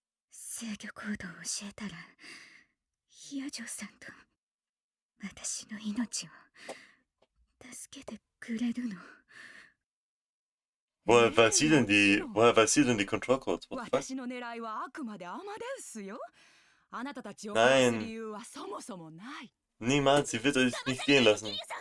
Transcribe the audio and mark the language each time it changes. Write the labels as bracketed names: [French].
[Japanese] 制御コードを教えたら、ヒアジョさんと私の命を助けてくれるの。 [German] Woher weiß sie denn die Control Codes? [English] What the fuck? [Japanese] 私の狙いはあくまでアマデウスよ。あなたたちを殺す理由はそもそもない。 [German] Niemals, sie wird euch nicht gehen lassen.